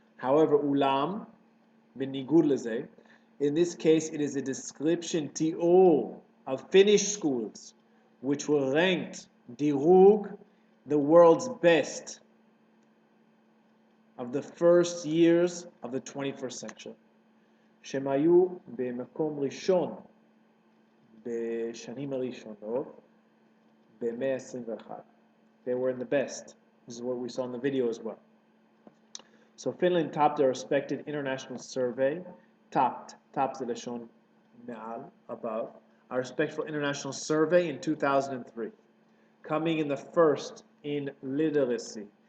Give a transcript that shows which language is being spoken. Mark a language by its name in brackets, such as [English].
[English] However, ulam, בניגוד לזה, in this case, it is a description, תיאור, of Finnish schools, which were ranked dirug, the world's best of the first years of the 21st century. [Hebrew] שהם היו במקום ראשון בשנים הראשונות במאה ה-21. [English] They were in the best. This is what we saw in the video as well. So Finland topped a respected international survey, topped the לשון מעל, above, a respectful international survey in 2003, coming in the first in literacy.